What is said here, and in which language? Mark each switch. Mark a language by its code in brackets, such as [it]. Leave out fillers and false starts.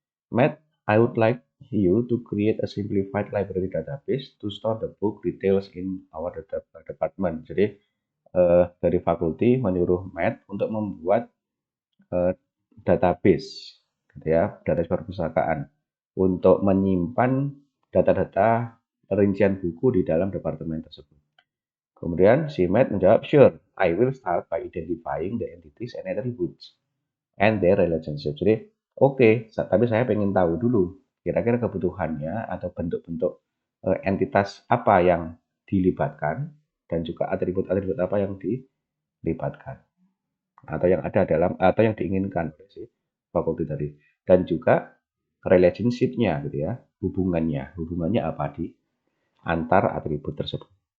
[en] Matt, I would like you to create a simplified library database to store the book details in our department. [id] Jadi dari fakulti menyuruh Matt untuk membuat eh, database, gitu ya, database perpustakaan untuk menyimpan data-data rincian buku di dalam departemen tersebut. Kemudian si Matt menjawab, [en] sure, I will start by identifying the entities and attributes and their relationship. [id] Jadi, oke, tapi saya pengen tahu dulu kira-kira kebutuhannya atau bentuk-bentuk entitas apa yang dilibatkan dan juga atribut-atribut apa yang dilibatkan atau yang ada dalam atau yang diinginkan oleh si fakulti tadi, dan juga relationship-nya gitu ya, hubungannya apa di antar atribut tersebut.